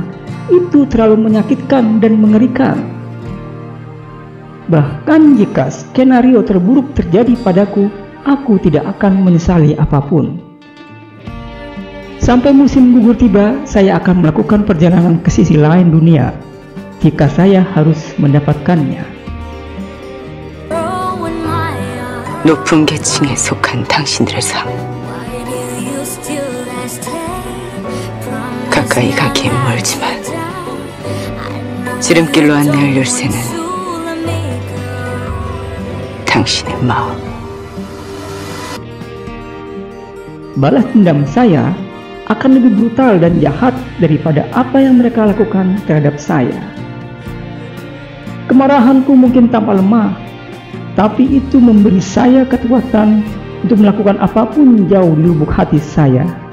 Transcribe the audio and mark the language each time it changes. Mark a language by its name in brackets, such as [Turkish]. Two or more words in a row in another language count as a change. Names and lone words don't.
[Indonesian] Itu terlalu menyakitkan dan mengerikan. Bahkan jika skenario terburuk terjadi padaku, aku tidak akan menyesali apapun. Sampai musim gugur tiba, saya akan melakukan perjalanan ke sisi lain dunia jika saya harus mendapatkannya. [Korean] 높은 계층에 속한 당신들의 삶. 가까이 가기엔 멀지만 지름길로 안내할 열쇠는 당신의 마음. [Indonesian] Balas dendam saya akan lebih brutal dan jahat daripada apa yang mereka lakukan terhadap saya. Kemarahanku mungkin tampak lemah, tapi itu memberi saya kekuatan untuk melakukan apapun jauh di lubuk hati saya.